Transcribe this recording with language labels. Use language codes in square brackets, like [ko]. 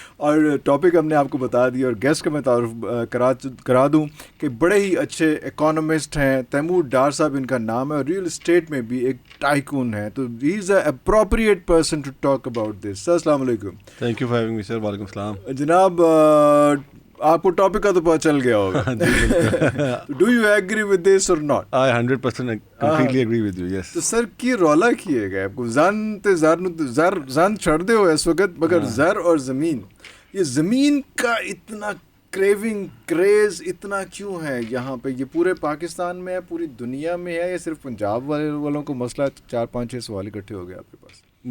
[ur] اور ٹاپک ہم نے آپ کو بتا دیا, اور گیسٹ کا میں تعارف کرا دوں کہ بڑے ہی اچھے اکانومسٹ ہیں. تیمور ڈار صاحب ان کا نام ہے, اور ریئل اسٹیٹ میں بھی ایک ٹائکون ہے, تو [en] He is a appropriate person to talk about this. [ur] سر السلام علیکم. [en] Thank you for having me sir. وعلیکم السلام. [ur] جناب آپ کو ٹاپک کا تو پتہ چل گیا ہوگا. [en] Do you agree with this or not? I 100% completely agree with you, yes. [ur] تو سر کی رولا کیے گئے آپ کو زن چھڑ دے ہو اس وقت, مگر زر اور زمین, یہ زمین کا اتنا کریونگ کریز اتنا کیوں ہے یہاں پہ؟ یہ پورے پاکستان میں ہے, پوری دنیا میں ہے, یا صرف پنجاب والوں کو مسئلہ؟ 4-5-6 سوال اکٹھے ہو گئے آپ کے پاس.